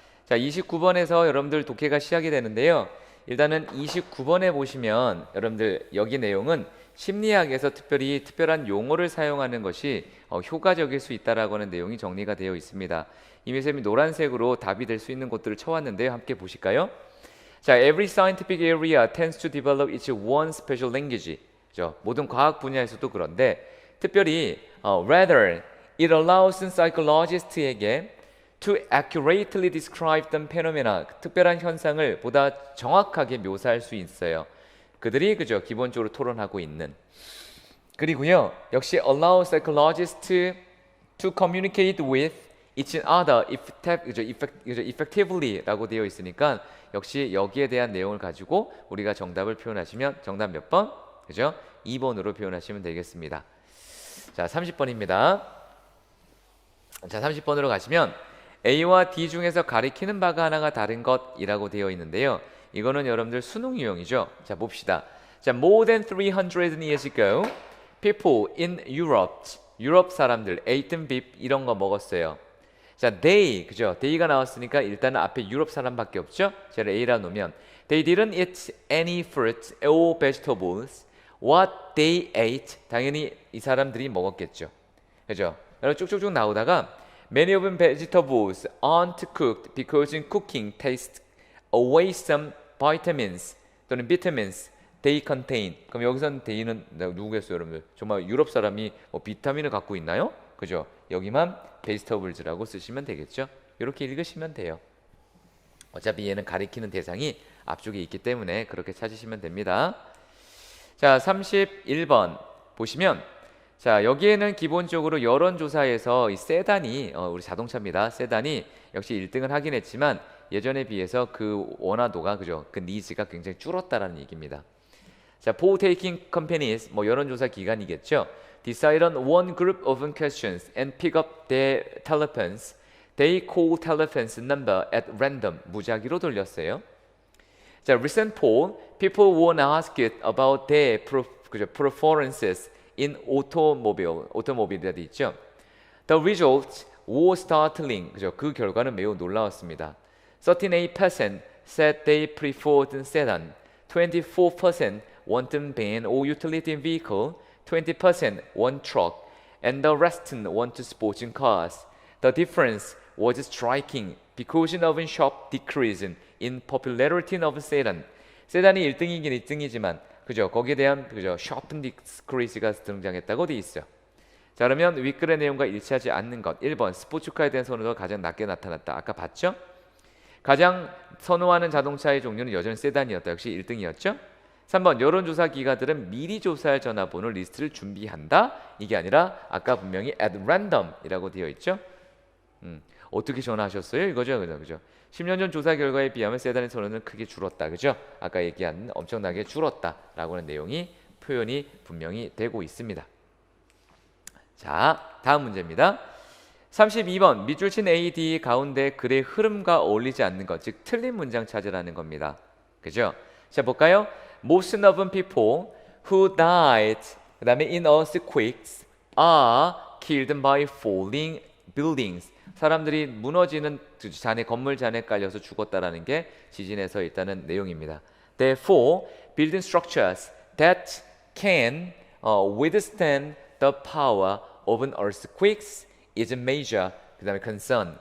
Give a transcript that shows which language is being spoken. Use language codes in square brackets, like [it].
[ko] 자, 29번에서 여러분들 독해가 시작이 되는데요. 일단은 29번에 보시면 여러분들 여기 내용은 심리학에서 특별히 특별한 용어를 사용하는 것이 효과적일 수 있다라고 하는 내용이 정리가 되어 있습니다. 이미쌤이 노란색으로 답이 될 수 있는 곳들을 쳐왔는데요. 함께 보실까요? [en] 자, every scientific area tends to develop its own special language. [ko] 그죠? 모든 과학 분야에서도 그런데 특별히 [en] rather it allows psychologist [ko] 에게 [en] to accurately describe the phenomena, [ko] 특별한 현상을 보다 정확하게 묘사할 수 있어요. 그들이 그죠 기본적으로 토론하고 있는. 그리고요 역시 [en] allow psychologists to communicate with each other [ko] effectively라고 되어 있으니까 역시 여기에 대한 내용을 가지고 우리가 정답을 표현하시면 정답 몇 번? 그죠? 2번으로 표현하시면 되겠습니다. 자, 30번입니다. 자, 30번으로 가시면 A와 D 중에서 가리키는 바가 하나가 다른 것이라고 되어 있는데요. 이거는 여러분들 수능 유형이죠. 자, 봅시다. [en] 자, more than 300 years ago, people in Europe, [ko] 유럽 사람들, [en] ate beef [ko] 이런 거 먹었어요. 자, they, 그죠? they가 나왔으니까 일단은 앞에 유럽 사람밖에 없죠? 제가 A라 놓으면 [en] they didn't eat any fruit or vegetables. What they ate, [ko] 당연히 이 사람들이 먹었겠죠. 그죠? [en] 여러분 쭉쭉쭉 나오다가 many of vegetables aren't cooked because in cooking tastes away some vitamins [ko] 또는 [en] vitamins they contain. [ko] 그럼 여기서는 they는 누구겠어요, 여러분들? 정말 유럽 사람이 뭐 비타민을 갖고 있나요? 그죠? 여기만 vegetables라고 쓰시면 되겠죠? 이렇게 읽으시면 돼요. 어차피 얘는 가리키는 대상이 앞쪽에 있기 때문에 그렇게 찾으시면 됩니다. 자, 31번 보시면 자, 여기에는 기본적으로 여론조사에서 이 세단이 우리 자동차입니다. 세단이 역시 1등을 하긴 했지만 예전에 비해서 그 원화도가 그죠? 그 니즈가 굉장히 줄었다라는 얘기입니다. 자, [en] poll taking companies [ko] 뭐 여론조사 기관이겠죠. [en] Decide on one group of questions and pick up their telephones. They call telephones number at random. [ko] 무작위로 돌렸어요. [en] 자, recent poll, people were asked about their preferences in automobile이라 돼 있죠. The results were startling. [ko] 그죠? 그 결과는 매우 놀라웠습니다. [en] 38% said they preferred sedan. 24% wanted van or utility vehicle. 20% want truck. And the rest want sports cars. The difference was striking because of a sharp decrease in popularity of sedan. [ko] 세단이 1등이긴 1등이지만 그죠? 거기에 대한 그죠? sharp decrease가 등장했다고 돼 있어요. 자, 그러면 윗글의 내용과 일치하지 않는 것. 1번 스포츠카에 대한 선호도가 가장 낮게 나타났다. 아까 봤죠? 가장 선호하는 자동차의 종류는 여전히 세단이었다. 역시 1등이었죠? 3번 여론조사 기관들은 미리 조사할 전화번호 리스트를 준비한다. 이게 아니라 아까 분명히 at random이라고 되어 있죠? 어떻게 전화하셨어요? 이거죠, 그죠? 10년 전 조사 결과에 비하면 세단의 선호는 크게 줄었다, 그죠? 아까 얘기한 엄청나게 줄었다라고 하는 내용이 표현이 분명히 되고 있습니다. 자, 다음 문제입니다. 32번 밑줄 친 A, D 가운데 글의 흐름과 어울리지 않는 것, 즉 틀린 문장 찾으라는 겁니다. 그죠? 자, 볼까요? [en] Most of people who died [ko] 그 다음에 [en] in earthquakes are killed by falling buildings. [ko] 사람들이 무너지는 건물 잔에 깔려서 죽었다라는 게 지진에서 일단은 내용입니다. [en] Therefore, building structures that can withstand the power of an earthquakes is a major [ko] 그 다음에 [en] concern.